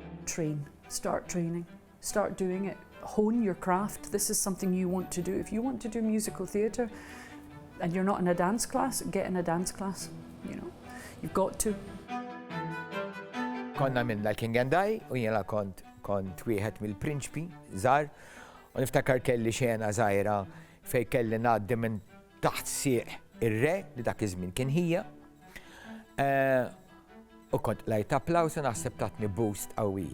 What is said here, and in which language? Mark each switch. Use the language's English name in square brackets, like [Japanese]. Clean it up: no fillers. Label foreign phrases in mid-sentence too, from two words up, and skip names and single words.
[English] train, start training, start doing it, hone your craft. This is something you want to do. If you want to do musical theatre and you're not in a dance class, get in a dance class, you know, you've got to. [Maltese] Konna minna l- [English] King and I, [Maltese] u jena kont wieħed mill-prinċpi, żgħar, u niftakar kelli xena żgħira fejn kelli ngħaddi minn taħt sieq ir-re li dak iż-żmien kien hija. U kont lajt applaws u naħseb tatni boost qawwija.